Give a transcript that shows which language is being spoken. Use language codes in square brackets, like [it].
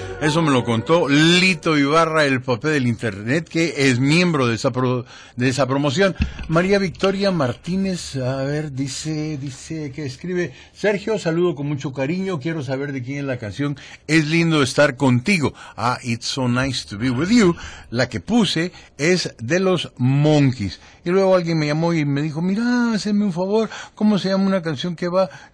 [es] Eso me lo contó Lito Ibarra, el papá del internet, que es miembro de esa promoción. María Victoria Martínez, a ver, dice que escribe: Sergio, saludo con mucho cariño, quiero saber de quién es la canción Es lindo estar contigo. [en] Ah, It's so nice to be with you. [es] La que puse es de los Monkees. Y luego alguien me llamó y me dijo: mira, hazme un favor, ¿cómo se llama una canción que va?